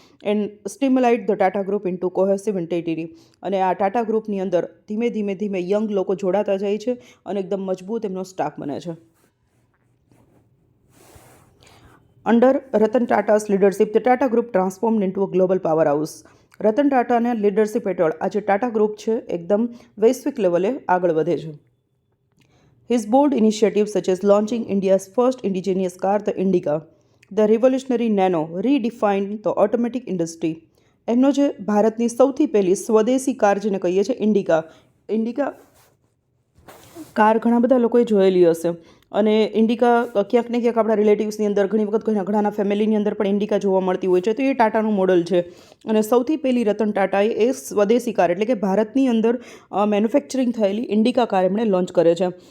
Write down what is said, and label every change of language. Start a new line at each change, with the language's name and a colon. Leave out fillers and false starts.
English: And stimulate the Tata group into cohesive entity.
Gujarati: અને આ ટાટા ગ્રુપની અંદર ધીમે ધીમે યંગ લોકો જોડાતા જાય છે અને એકદમ મજબૂત એમનો સ્ટાફ બને છે.
English: Under Ratan Tata's leadership, the Tata Group transformed into a global powerhouse.
Gujarati: Ratan ટાટાના leadership હેઠળ આજે ટાટા ગ્રુપ છે એકદમ વૈશ્વિક લેવલે આગળ વધે છે.
English: His bold initiatives such as launching India's first indigenous car, the Indica, the revolutionary Nano, redefined the automotive industry.
Gujarati: એમનો જે ભારતની સૌથી પહેલી સ્વદેશી કાર જેને કહીએ છીએ ઇન્ડિકા કાર ઘણા બધા લોકોએ જોયેલી હશે. અને ઇન્ડિકા ક્યાંક ને ક્યાંક આપણા રિલેટિવ્સની અંદર, ઘણી વખત ઘણાના ફેમિલીની અંદર પણ ઇન્ડિકા જોવા મળતી હોય છે. તો એ ટાટાનું મોડલ છે. અને સૌથી પહેલી રતન ટાટાએ એ સ્વદેશી કાર, એટલે કે ભારતની અંદર મેન્યુફેક્ચરિંગ થયેલી ઇન્ડિકા કાર એમણે લોન્ચ કરે છે.